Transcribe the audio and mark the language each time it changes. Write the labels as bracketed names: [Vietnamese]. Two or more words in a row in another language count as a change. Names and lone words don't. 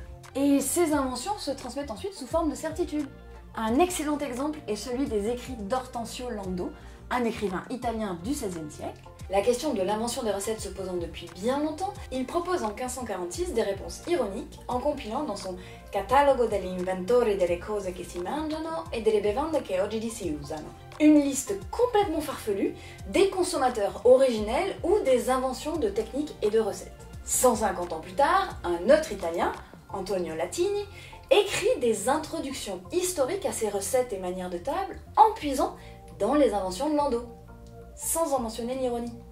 [French] Et ces inventions se transmettent ensuite sous forme de certitudes. Un excellent exemple est celui des écrits d'Hortensio Lando, un écrivain italien du XVIe siècle. La question de l'invention des recettes se posant depuis bien longtemps, il propose en 1546 des réponses ironiques en compilant dans son Catalogo degli inventori delle cose che si mangiano e delle bevande che oggi si usano. Une liste complètement farfelue des consommateurs originels ou des inventions de techniques et de recettes. 150 ans plus tard, un autre Italien, Antonio Latini, écrit des introductions historiques à ces recettes et manières de table en puisant dans les inventions de Lando, sans en mentionner l'ironie.